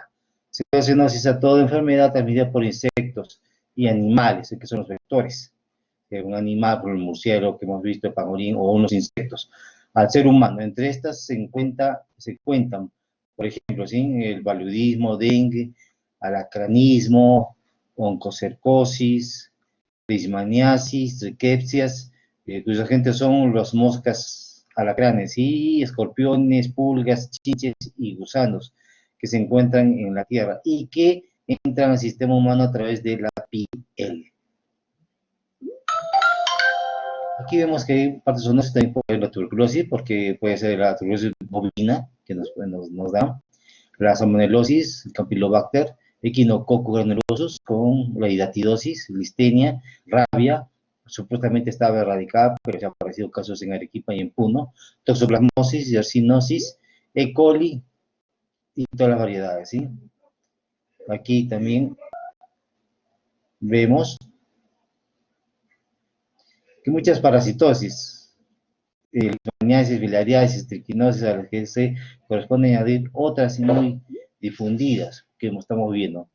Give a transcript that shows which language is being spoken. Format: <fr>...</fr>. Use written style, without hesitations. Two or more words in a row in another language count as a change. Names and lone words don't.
<es>Se puede zoonosis a toda enfermedad transmitida por insectos y animales, que son los vectores. Un animal, por el murciélago que hemos visto, el pangolín, o unos insectos. Al ser humano, entre estas se cuentan, por ejemplo, ¿sí? El paludismo, dengue, alacranismo, oncocercosis, leishmaniasis, rickettsias, cuyos agentes son los moscas alacranes y escorpiones, pulgas, chinches y gusanos que se encuentran en la tierra y que entran al sistema humano a través de la piel. Aquí vemos que hay partes zoonosis también puede ser la tuberculosis, porque puede ser la tuberculosis bovina que nos da, la salmonelosis, el campylobacter, equinococcus granulosus con la hidatidosis, listenia, rabia, supuestamente estaba erradicada, pero se han aparecido casos en Arequipa y en Puno, toxoplasmosis, yersinosis, E. coli y todas las variedades, ¿sí? Aquí también vemos que muchas parasitosis, leishmaniasis, bilariasis, triquinosis, a las que se corresponden a otras muy difundidas que estamos viendo.</es>